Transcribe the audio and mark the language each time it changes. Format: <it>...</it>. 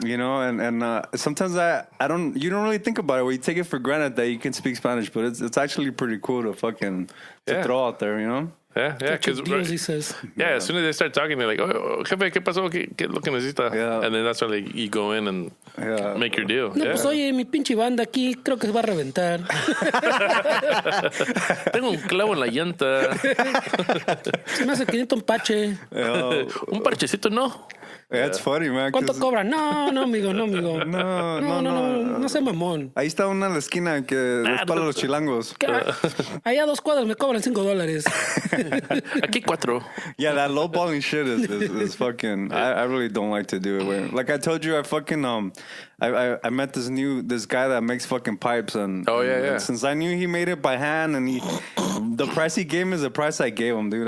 <en>And sometimes you don't really think about it. You take it for granted that you can speak Spanish, but it's actually pretty cool to fucking throw out there, Yeah, because he says. Yeah, as soon as they start talking, they're like, "Oh,</en> <es>jefe, ¿qué pasó? ¿Qué lo que necesita?"</es> <en>Yeah. And then that's when you go in and make your deal.</en> <es>No, pues oye, mi pinche banda aquí creo que se va a reventar. Tengo un clavo en la llanta. Se me hace 500 un pache. Un parchecito, no.</es> <en>It's funny, man.</en> <es>¿Cuánto cobran? No, amigo. No sé, mamón. Ahí está una en la esquina que es para los chilangos. Allá 2 cuadras me cobran $5. Aquí 4.</es> <en>Yeah, that lowballing shit is fucking. I really don't like to do it. Like I told you, I fucking I met this guy that makes fucking pipes, and and since I knew he made it by hand, and the price he gave me is the price I gave him, dude.</en>